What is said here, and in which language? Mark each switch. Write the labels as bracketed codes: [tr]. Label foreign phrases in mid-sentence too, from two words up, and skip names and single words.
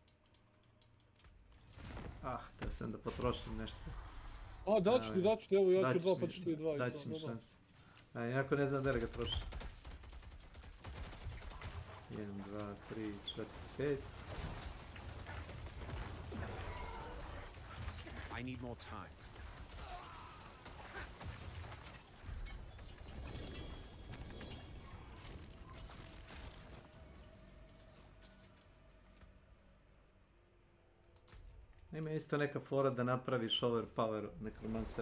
[sr] Treba sam da potrošim nešto. Daću ti, evo ja ću dva, pa ću ti dva. Daći mi šanse. Iako ne znam da ga trošim. 1, 2, 3, 4, 5. [en] I need more time. [sr] Ima isto neka fora da napraviš overpower nekromansera.